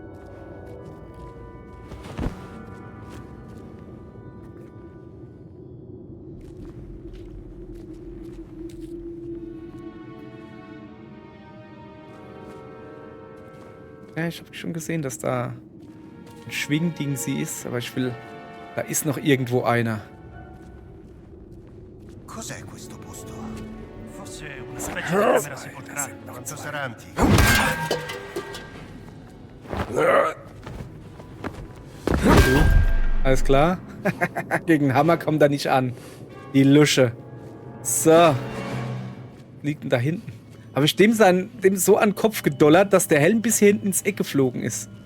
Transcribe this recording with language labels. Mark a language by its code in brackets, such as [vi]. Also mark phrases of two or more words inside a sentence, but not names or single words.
[de] Ja, ich habe schon gesehen, dass da ein Schwingding sie ist, aber ich will... Da ist noch irgendwo einer. [it] Cos'è questo posto? Forse una specie di camera sepolcrale. Quanto sarà antico? [de] Alles klar? Gegen den Hammer kommt er nicht an. Die Lusche. So. Liegt denn da hinten? Habe ich dem so an den Kopf gedollert, dass der Helm bis hier hinten ins Eck geflogen ist.